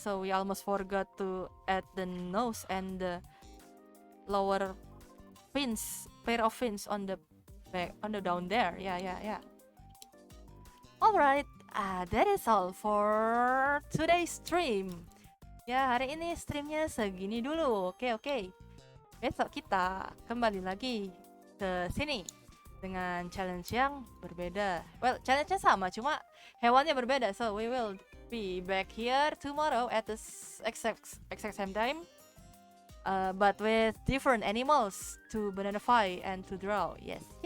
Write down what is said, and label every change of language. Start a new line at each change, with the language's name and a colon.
English: So we almost forgot to add the nose and the lower pair of fins on the back, on the down there. Yeah. Alright, that is all for today's stream.
Indonesian: Ya, hari ini streamnya segini dulu. Oke. Besok kita kembali lagi ke sini dengan challenge yang berbeda. Well, challenge-nya sama, cuma hewannya berbeda.
English: So we will be back here tomorrow at the exact same time. But with different animals to identify and to draw. Yes.